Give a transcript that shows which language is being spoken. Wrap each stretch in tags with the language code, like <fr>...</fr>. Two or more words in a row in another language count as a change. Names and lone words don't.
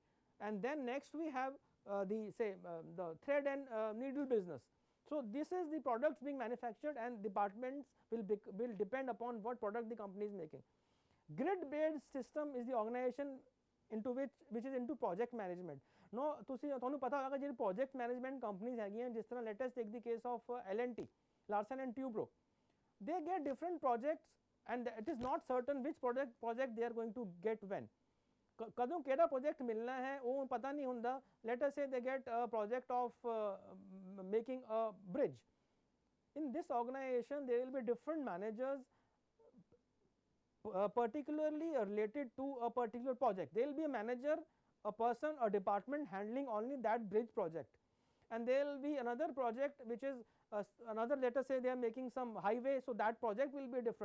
<en>And then next we have the say the thread and needle business. So this is the products being manufactured and departments will depend upon what product the company is making. Grid based system is the organization into which is into project management. No,</en> <pa>ਤੁਸੀਂ ਤੁਹਾਨੂੰ ਪਤਾ ਹੋਵੇਗਾ ਜਿਹੜੇ</pa> <en>project management companies</en> <pa>ਹੈਗੀਆਂ, ਜਿਸ ਤਰ੍ਹਾਂ</pa> <en>let us take the case of L&T, Larsen and Toubro, they get different projects and it is not certain which project they are going to get when.</en> <pa>ਕਦੋਂ ਕਿਹੜਾ project ਮਿਲਣਾ ਹੈ ਉਹ ਪਤਾ ਨਹੀਂ ਹੁੰਦਾ.</pa> <en>Let us say they get a project of making a bridge. In this organization there will be different managers particularly related to a particular project. There will be a manager, a person, a department handling only that bridge project, and there will be another project which is another, let us say they are making some highway, so that project will be different.</en>